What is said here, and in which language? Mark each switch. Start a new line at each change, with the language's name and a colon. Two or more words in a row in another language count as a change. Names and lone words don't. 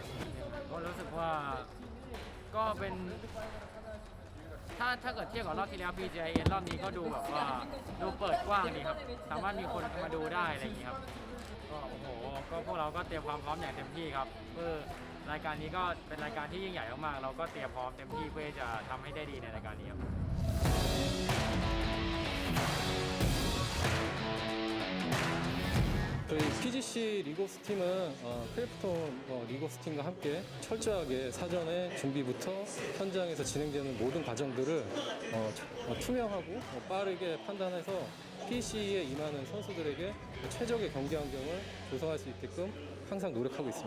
Thai: รู้สึกว่าก็เป็นถ้าเกิดเทียบกับรอบที่แล้ว PGIN รอบนี้ก็ดูแบบว่าดูเปิดกว้างดีครับสามารถมีคนมาดูได้อะไรอย่างนี้ครับก็โอ้โหก็พวกเราก็เตรียมความพร้อมอย่างเต็มที่ครับเพื่อรายการนี้ก็เป็นรายการที่ยิ่งใหญ่มากๆเราก็เตรียมพร้อมเต็มที่เพื่อจะทำให้ได้ดีในรายการนี้ครับ
Korean: 저희 PGC 리고스 팀은 크래프톤 리고스 팀과 함께 철저하게 사전에 준비부터 현장에서 진행되는 모든 과정들을 투명하고 빠르게 판단해서 PC에 임하는 선수들에게 최적의 경기 환경을 조성할 수 있게끔 항상 노력하고 있습니다.